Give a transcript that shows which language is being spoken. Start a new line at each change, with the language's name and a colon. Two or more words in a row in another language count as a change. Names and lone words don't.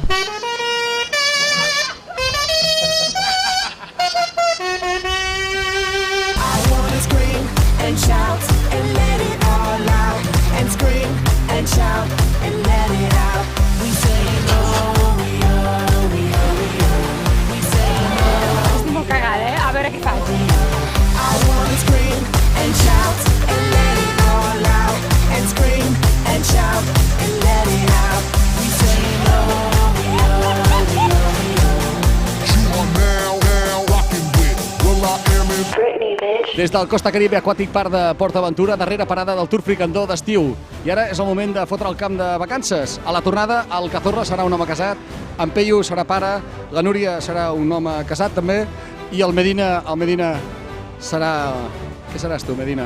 English: And shout and let it all out. And scream and shout and let it out. We saying oh, we oh, we oh, we oh. We saying oh.
Catalan: Estic molt cagada, a veure què faig.
English: I wanna scream and shout and let it all out. And scream and shout and let it out. We saying oh, we oh, we oh, we oh. You are now rocking with Will I Am in Britney, bitch.
Catalan: Des del Costa Caribe Aquàtic Park de PortAventura, darrera parada del Tour Fricandó d'estiu. I ara és el moment de fotre el camp de vacances. A la tornada, el Cazorla serà un home casat, en Peyu serà pare, la Núria serà un home casat també, i el Medina serà... Què seràs tu, Medina?